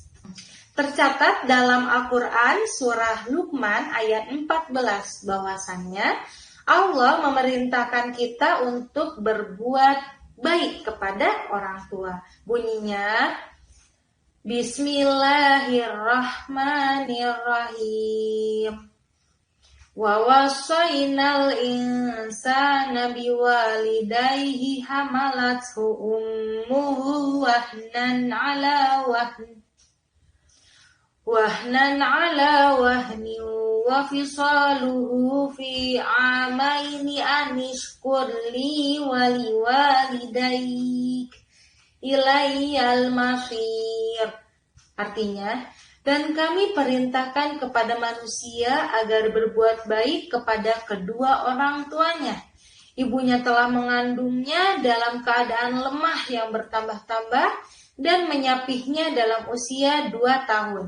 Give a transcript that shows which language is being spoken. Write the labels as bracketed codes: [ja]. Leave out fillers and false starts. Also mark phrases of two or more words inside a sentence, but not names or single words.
[id] Tercatat dalam Al-Quran surah Luqman ayat 14 bahwasannya Allah memerintahkan kita untuk berbuat baik kepada orang tua. Bunyinya Bismillahirrahmanirrahim. [ar] ووصينا الإنسان بوالديه حملته أمه وهنا على وهن وفصاله في عامين أن اشكر لي ولوالديك إلي المصير. [id] Artinya, dan kami perintahkan kepada manusia agar berbuat baik kepada kedua orang tuanya. Ibunya telah mengandungnya dalam keadaan lemah yang bertambah-tambah dan menyapihnya dalam usia 2 tahun.